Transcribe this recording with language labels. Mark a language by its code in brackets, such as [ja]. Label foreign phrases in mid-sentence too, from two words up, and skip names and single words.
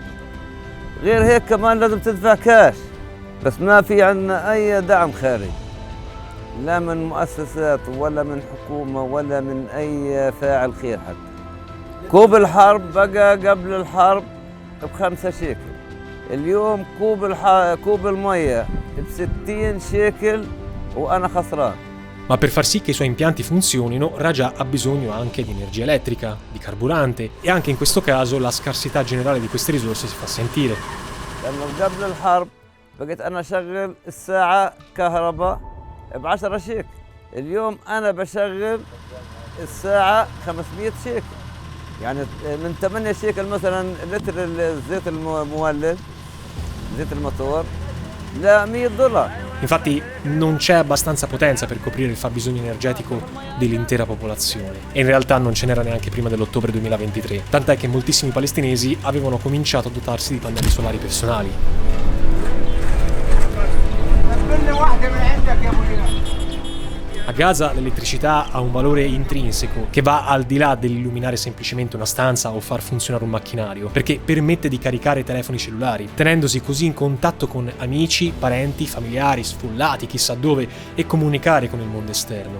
[ar] غير هيك كمان لازم تدفع كاش، بس ما في عندنا أي دعم خارجي، لا من مؤسسات ولا من حكومة ولا من أي فاعل خير حتى. كوب الحرب بقى قبل الحرب ب5 شيكل، اليوم كوب المية ب60 شيكل وأنا خسران. [it] Ma per far sì che i suoi impianti funzionino, Raja ha bisogno anche di energia elettrica, di carburante e anche in questo caso la scarsità generale di queste risorse si fa sentire. [ar] لأنه قبل الحرب بقيت أنا أشغل الساعة كهرباء ب10 شيكل، اليوم أنا بشغل الساعة 500 شيكل، يعني من 8 شيكل مثلا لتر الزيت المولد زيت الموتور ل $100. [it] Infatti non c'è abbastanza potenza per coprire il fabbisogno energetico dell'intera popolazione e in realtà non ce n'era neanche prima dell'ottobre 2023, tant'è che moltissimi palestinesi avevano cominciato a dotarsi di pannelli solari personali. A Gaza l'elettricità ha un valore intrinseco che va al di là dell'illuminare semplicemente una stanza o far funzionare un macchinario, perché permette di caricare i telefoni cellulari, tenendosi così in contatto con amici, parenti, familiari, sfollati, chissà dove, e comunicare con il mondo esterno.